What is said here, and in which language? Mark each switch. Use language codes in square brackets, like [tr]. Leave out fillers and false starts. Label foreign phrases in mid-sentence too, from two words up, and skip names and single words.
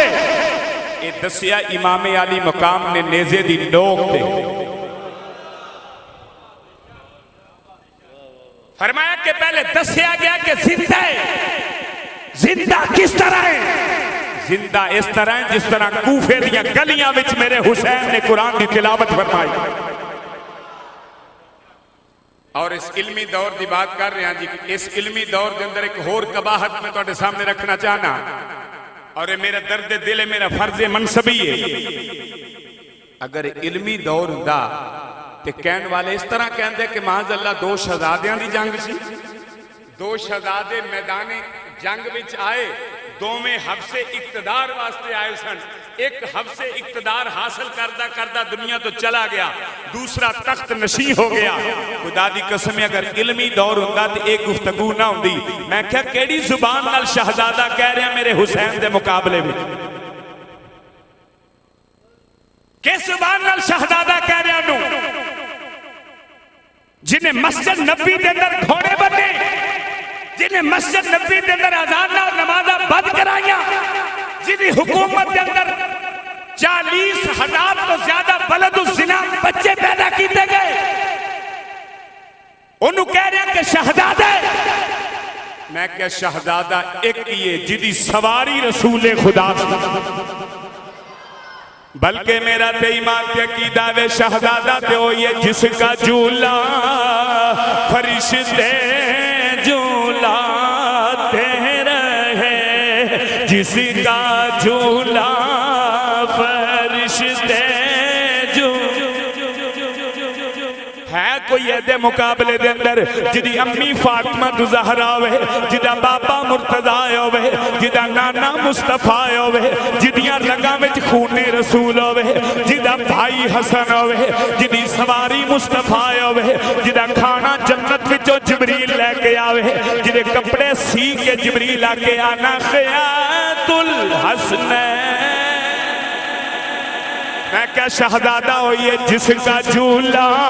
[pa] یہ دسیا امام علی مقام نے نیزے دی نوک دے. فرمایا کہ پہلے دسیا گیا کہ زندہ ہے. زندہ کس طرح ہے؟ زندہ اس طرح ہے جس طرح کوفے دیاں گلیاں وچ میرے حسین نے قرآن دی تلاوت فرمائی. اور اس علمی دور دی بات کر رہے ہیں جی. اس علمی دور دے اندر ایک اور قباحت میں تواڈے سامنے رکھنا چاہنا اور میرا درد دل ہے میرا فرض منصبی ہے. اگر علمی دور ہوندا تے کہن والے اس طرح کہندے کہ معاذ اللہ دو شہزادیاں دی جنگ سی. دو شہزادے میدان جنگ وچ آئے. دوویں حفظ اقتدار واسطے آئے سن. ایک حفظ اقتدار حاصل کردہ کردہ دنیا تو چلا گیا. دوسرا تخت نشیں ہو گیا. خدا دی قسم اگر علمی دور ہوندا تے ایک گفتگو نہ ہوندی. میں کہا کیڑی زبان نال شہزادہ کہہ رہے ہیں میرے حسین دے مقابلے میں؟ کس زبان نال شہزادہ کہہ رہے ہیں جنہیں مسجد نبی دے اندر گھوڑے بنے، جنہیں مسجد نبی دے اندر اذاناں اور نمازاں بند کرائیاں، جنہیں حکومت دے اندر 40,000 تو زیادہ ولد الزنا بچے پیدا کیتے گئے. انہوں کہہ رہے ہیں کہ شہزادہ. میں کہ شہزادہ ایک ہی ہے جدی سواری رسول خدا سے. بلکہ میرا تے ایمان تے عقیدہ وے شہزادہ تے وہ یہ [ur] جس کا جھولا فرشتے جھولاتے رہے، جس کا جھولا فرشتے جھولاتے [pa] ہے دے مقابلے دے اندر جدی امی فاطمہ زہرا ہوئے جدا بابا مرتضی ہوئے جدا نانا مصطفیٰ ہوئے جدیاں رگاں وچ خون رسول ہوئے جدا بھائی حسن ہوئے جدی سواری مصطفیٰ ہوئے جدا کھانا جنت وچوں جبریل لے کے آوے جدے کپڑے سی کے جبریل آ کے آنا خیات الحسنین [ur] میں کیا شہزادہ ہوئی ہے جس کا جھولا